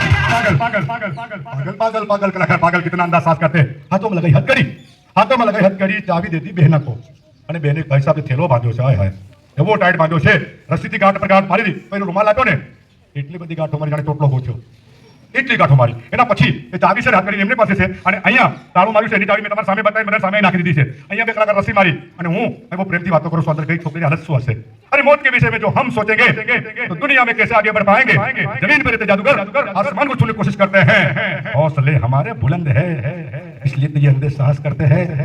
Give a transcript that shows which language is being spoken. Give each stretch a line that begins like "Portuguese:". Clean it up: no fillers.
Hindi: पागल कलाकार पागल कितना अंदाज साज करते हैं. हाथों में लगाई हथकड़ी चाबी दे दी बहना को
Gujarati: અને બેને ભાઈ સાહેબ થેલો બાંધ્યો છે. હાય હાય એવો ટાઈટ બાંધ્યો છે રસીથી ગાંઠ પર ગાંઠ મારી દીધી. પેલો રૂમાલ આપ્યો ને એટલી બધી ગાંઠો મારી જાણે ટોટલો પહોંચ્યો. એટલી ગાંઠો મારી. એના પછી એ ચાવી છે હથકડી એમની પાસે છે અને અહીંયા તાળું માર્યું છે. એની ચાવી મેં તમારી સામે બતાવી, મને સામે નાખી દીધી છે. અહીંયા બે કલાકાર રસી મારી અને હું એવો પ્રેમથી વાતો કરું છું. અંદર કઈ છોકરીની હાલત શું હશે?
Hindi: अरे मौत के विषय में जो हम सोचेंगे तो दुनिया में कैसे आगे बढ़ पाएंगे? जमीन पर रहते जादूगर आसमान को छूने की कोशिश करते हैं. हौसले हमारे बुलंद है इसलिए तो ये अंधे साहस करते हैं.